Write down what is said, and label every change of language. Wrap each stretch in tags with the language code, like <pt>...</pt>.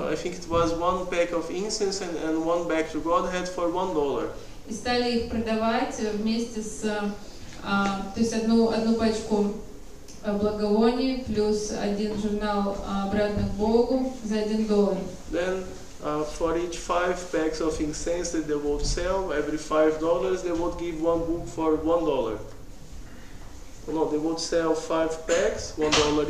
<en>I think it was one pack of incense and one bag to Godhead for $1.</en> <ru>И стали их продавать вместе с, то есть одну пачку благовоний плюс один журнал обратно к Богу за $1.</ru> <en>Then for each 5 packs of incense that they would sell, every $5 they would give one book for $1. No, they would sell 5 packs, $1</en>